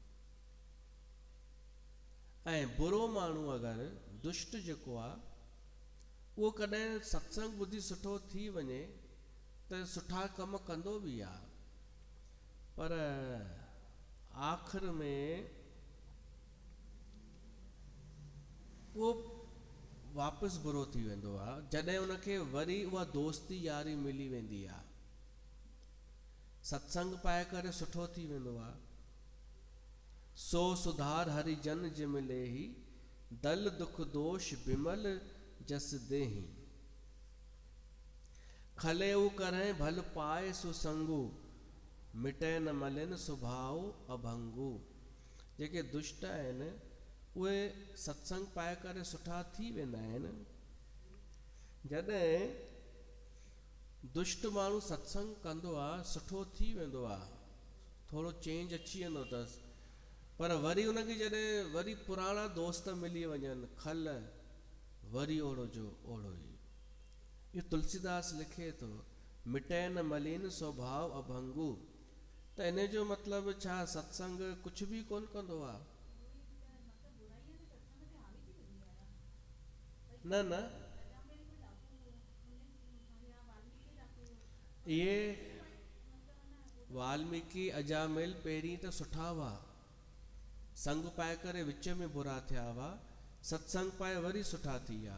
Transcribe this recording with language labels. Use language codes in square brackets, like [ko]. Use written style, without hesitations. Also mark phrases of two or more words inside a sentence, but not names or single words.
[sd] ऐं बुरो माण्हू अगरि दुष्ट जेको आहे, उहो कॾहिं सत्संग ॿुधी सुठो थी वञे त सुठा कम कंदो बि आहे, पर आख़िर में उहो वापसि बुरो थी वेंदो आहे, जॾहिं उनखे वरी उहा दोस्ती यारी मिली वेंदी आहे, सत्संग पाए करे सुठो थी वेंदो आहे। [awa] सो सुधार हरिजन जे मिले ही, दल दुख दोष बिमल जस देही। खले उ करें भल पाए सुसंगु, मिटे न मलिन स्वभाव अभंगु। [sd] जेके दुष्ट आहिनि उहे सत्संग पाए करे सुठा थी वेंदा आहिनि। जॾहिं दुष्ट माण्हू सत्संग कंदो आहे सुठो थी वेंदो आहे, थोरो चेंज अची वेंदो अथसि, पर वरी उनखे जॾहिं वरी पुराणा दोस्त मिली वञनि, खल वरी ओड़ो जो ओड़ो ई। इहो तुलसीदास लिखे थो, [awa] मिटे न मलिन स्वभाव अभंगु। [sd] त इन जो मतिलबु छा, सत्संग कुझु बि कोन कंदो आहे? न न, इहे वाल्मीकि अजामिल पहिरीं त सुठा हुआ, संग पाए करे विच में बुरा थिया हुआ, सत्संग पाए वरी सुठा थी विया।